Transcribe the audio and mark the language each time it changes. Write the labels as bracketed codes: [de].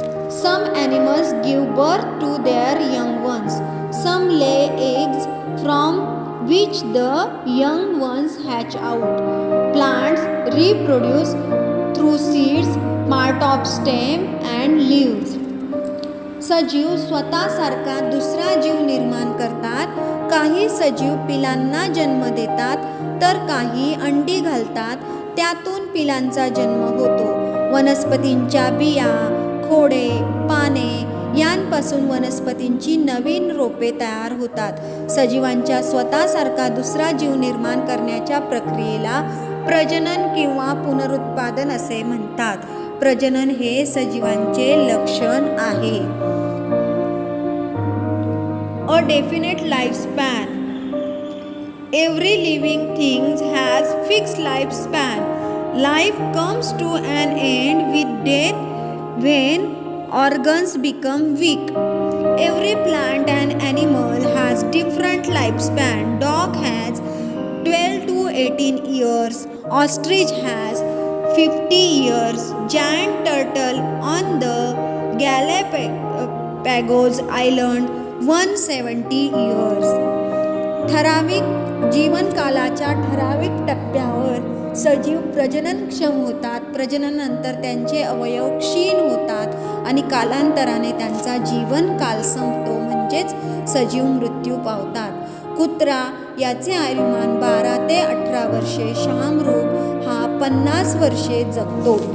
[en] Some animals give birth to their young ones. Some lay eggs from which the young ones hatch out. Plants reproduce through seeds, part of stem and leaves. [mr] सजीव स्वतःसारखा दुसरा जीव निर्माण करतात. काही सजीव पिलांना जन्म देतात तर काही अंडी घालतात. त्यातून पिलांचा जन्म होतो. वनस्पतींच्या बिया, खोडे, पाने यांपासून वनस्पतींची नवीन रोपे तयार होतात. सजीवांच्या स्वतःसारखा दुसरा जीव निर्माण करण्याच्या प्रक्रियेला प्रजनन किंवा पुनरुत्पादन असे म्हणतात. प्रजनन हे सजीवांचे लक्षण आहे. [en] A definite lifespan. Every living thing has fixed lifespan. Life comes to an end with death when organs become weak. Every plant and animal has different lifespan. Dog has 12 to 18 years. Ostrich has 50 years. Giant turtle on the Galapagos Island 170 years. [mr] ठराविक जीवनकालाच्या ठराविक टप्प्यावर सजीव प्रजननक्षम होतात. प्रजननानंतर त्यांचे अवयव क्षीण होतात आणि कालांतराने त्यांचा जीवनकाल संपतो, म्हणजेच सजीव मृत्यू पावतात. कुत्रा याचे आयुर्मान 12 ते 18 वर्षे, शामरोग हा 50 वर्षे जगतो.